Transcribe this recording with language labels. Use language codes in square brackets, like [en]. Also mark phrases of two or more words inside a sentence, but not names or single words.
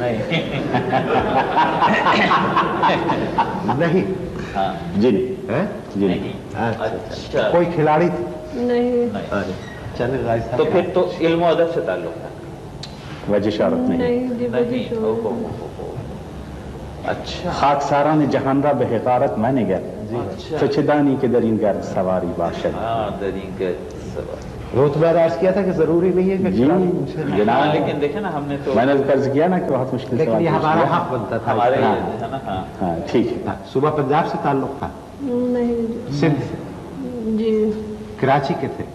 [ur] نہیں. ہاں جی نہیں. ہیں؟ جی نہیں. اچھا. کوئی کھلاڑی تھی؟ نہیں. چلے غازی صاحب. تو پھر تو علم و ادب سے تعلق ہے. وجہ شہرت نہیں. نہیں. جی نہیں. بجے اچھا. [fa] خاکساران جہان را به حقارت من نگر تو چه دانی که در این گرد سواری باشد. [ur] ہاں درین کے سوال. وہ تو میں نے عرض کیا تھا کہ ضروری نہیں ہے کہ جی کھلاڑی مجھ سے جناب لیکن دیکھیں نا ہم نے تو میں نے قرض کیا نا کہ بہت مشکل لیکن سوال یہ پوچھ ہمارا لیا. حق بنتا تھا. ہمارے ہاں. ہے نا. ہاں ہاں ٹھیک ہے. صوبہ پنجاب سے تعلق تھا؟ نہیں. سندھ سے؟ جی. کراچی کے تھے؟